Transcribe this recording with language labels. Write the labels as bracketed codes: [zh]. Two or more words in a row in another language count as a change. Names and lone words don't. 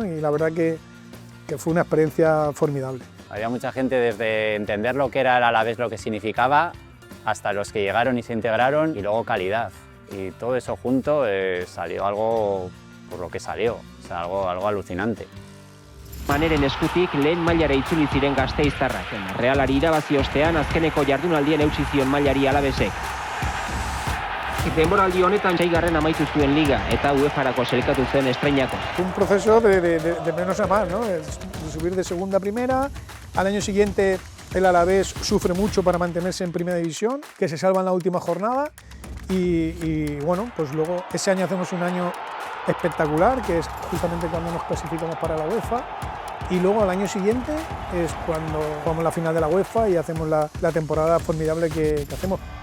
[es] Y la verdad que fue una experiencia formidable. Había mucha gente desde entender lo que era el Alavés, lo que significaba, hasta los que llegaron y se integraron, y luego calidad. Y todo eso junto salió algo por lo que salió, o sea, algo alucinante. [eu] Maneren eskutik lehen mailara itzuli ziren gasteiztarrak. Realari irabazi ostean azkeneko jardunaldien eutsi zion mailari Alavesek. Denboraldi honetan 6. amaitu zuen liga eta UEFA-rako sailkatu zen estreinako. [es] Un proceso de menos a más, ¿no? De subir de segunda a primera. Al año siguiente el Alavés sufre mucho para mantenerse en primera división, que se salva en la última jornada y bueno, pues luego ese año hacemos un año espectacular, que es justamente cuando nos clasificamos para la UEFA, y luego al año siguiente es cuando jugamos la final de la UEFA y hacemos la temporada formidable que hacemos.